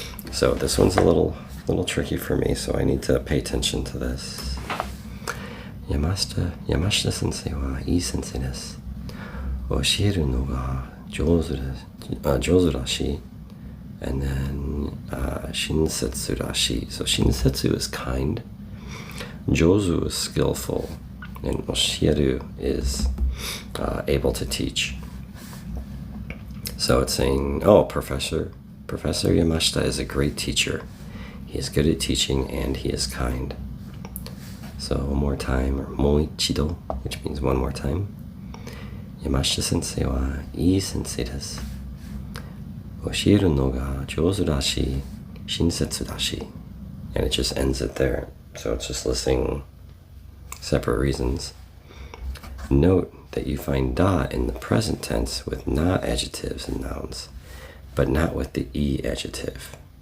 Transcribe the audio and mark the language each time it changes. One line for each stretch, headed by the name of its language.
English: So this one's a little tricky for me, so I need to pay attention to this.
Japanese: Yamashita sensei wa ii sensei desu. 教えるのが上手らしい.
English: And then
Japanese: shinsetsu rashi.
English: So shinsetsu is kind, jozu is skillful, and oshieru is able to teach. So it's saying, Professor Yamashita is a great teacher. He is good at teaching and he is kind. So one more time, or moichido, which means one more time.
Japanese: Yamashita sensei wa ii sensei desu. 教えるのが上手らしい、親切らしい.
English: And it just ends it there. So it's just listing separate reasons. Note that you find da in the present tense with na adjectives and nouns, but not with the e adjective.